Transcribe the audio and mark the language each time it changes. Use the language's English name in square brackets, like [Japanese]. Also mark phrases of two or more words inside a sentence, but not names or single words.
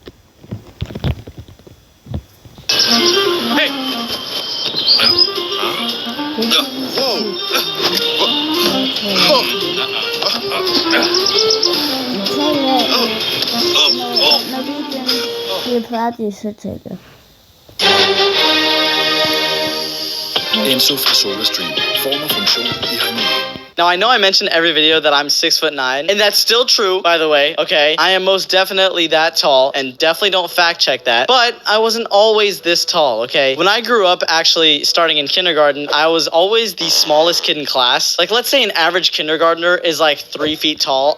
[Swedish] När videon blir färdig så tänker jag. [Danish] Enso fra SolarStream. Form og funktion i harmoni. [English] Now, I know I mentioned every video that I'm 6'9", and that's still true, by the way, okay? I am most definitely that tall, and definitely don't fact check that, but I wasn't always this tall, okay? When I grew up, actually, starting in kindergarten, I was always the smallest kid in class. Like, let's say an average kindergartner is like 3 feet tall.